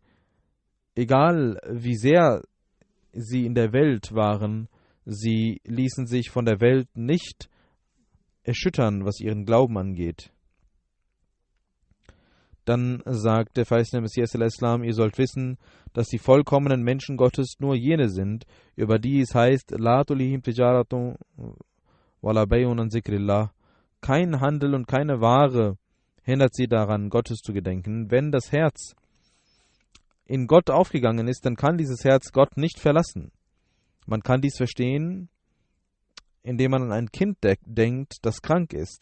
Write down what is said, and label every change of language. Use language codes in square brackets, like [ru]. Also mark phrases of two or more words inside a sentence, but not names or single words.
[de] Egal wie sehr sie in der Welt waren, sie ließen sich von der Welt nicht erschüttern, was ihren Glauben angeht. Dann sagt der verheißene Messias al-Islam: Ihr sollt wissen, dass die vollkommenen Menschen Gottes nur jene sind, über die es heißt: [ar] لا تلهيهم تجارة ولا بيع عن ذكر الله. [de] Kein Handel und keine Ware hindert sie daran, Gottes zu gedenken. Wenn das Herz in Gott aufgegangen ist, dann kann dieses Herz Gott nicht verlassen. Man kann dies verstehen, indem man an ein Kind denkt, das krank ist.